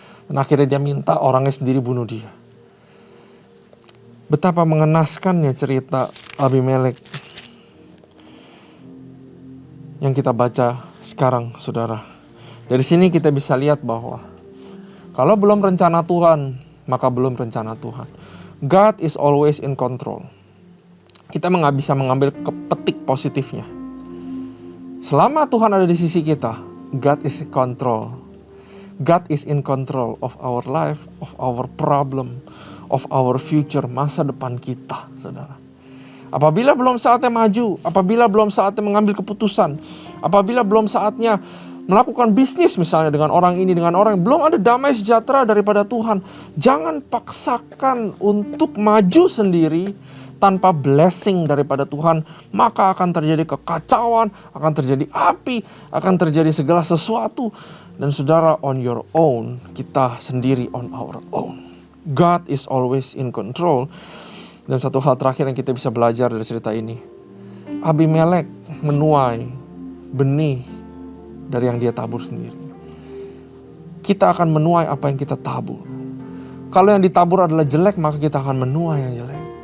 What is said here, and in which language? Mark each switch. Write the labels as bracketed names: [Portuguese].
[Indonesian] Dan akhirnya dia minta orangnya sendiri bunuh dia. Betapa mengenaskannya cerita Abimelek. yang kita baca sekarang, saudara. Dari sini kita bisa lihat bahwa kalau belum rencana Tuhan, maka belum rencana Tuhan. [English] God is always in control. [Indonesian] Kita nggak bisa mengambil petik positifnya. Selama Tuhan ada di sisi kita, [English] God is in control. God is in control of our life, of our problem, of our future, [Indonesian] masa depan kita, saudara. Apabila belum saatnya maju, apabila belum saatnya mengambil keputusan, apabila belum saatnya melakukan bisnis misalnya dengan orang ini, dengan orang, belum ada damai sejahtera daripada Tuhan, jangan paksakan untuk maju sendiri tanpa blessing daripada Tuhan, maka akan terjadi kekacauan, akan terjadi api, akan terjadi segala sesuatu. Dan saudara, [English] on your own, [Indonesian] kita sendiri [English] on our own. God is always in control. [Indonesian] Dan satu hal terakhir yang kita bisa belajar dari cerita ini, Abimelek menuai benih dari yang dia tabur sendiri. Kita akan menuai apa yang kita tabur. Kalau yang ditabur adalah jelek, maka kita akan menuai yang jelek.